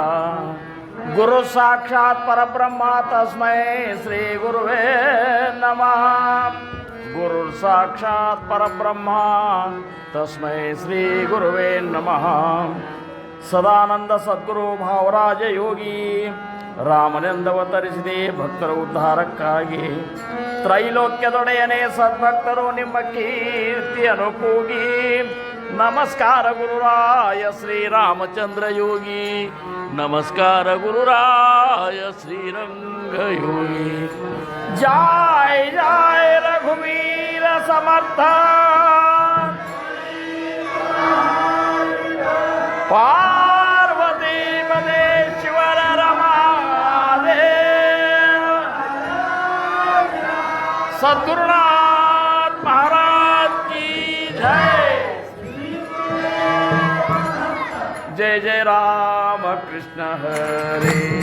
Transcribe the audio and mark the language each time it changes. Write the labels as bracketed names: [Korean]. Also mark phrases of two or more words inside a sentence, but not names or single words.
[Sanskrit] गुरु साक्षात परब्रह्मा तस्मै श्री गुरुवे नमः. गुरु साक्षात परब्रह्मा तस्मै श्री गुरुवे नमः. [Kannada] ಸದಾನಂದ ಸದ್ಗುರು ಭಾವರಾಜ ಯೋಗಿ ರಾಮನೆಂದವತರಿಸಿದೆ ಭಕ್ತರ ಉದ್ಧಾರಕ್ಕಾಗಿ. ತ್ರೈಲೋಕ್ಯದೊಡೆಯನೇ ಸದ್ಭಕ್ತರು ನಿಮ್ಮ ಕೀರ್ತಿಯನ್ನು ಕೂಗಿ. ನಮಸ್ಕಾರ ಗುರುರಾಯ ಶ್ರೀರಾಮಚಂದ್ರ ಯೋಗಿ. ನಮಸ್ಕಾರ ಗುರುರಾಯ ಶ್ರೀರಂಗ ಯೋಗಿ. ಜಯ ಜಯ ರಘುವೀರ ಸಮರ್ಥ. [Hindi] ಪಾರ್ವತಿ ಪದೇಶ್ವರ सद्गुरुनाथ महाराज की जय. जय जय राम कृष्ण हरे.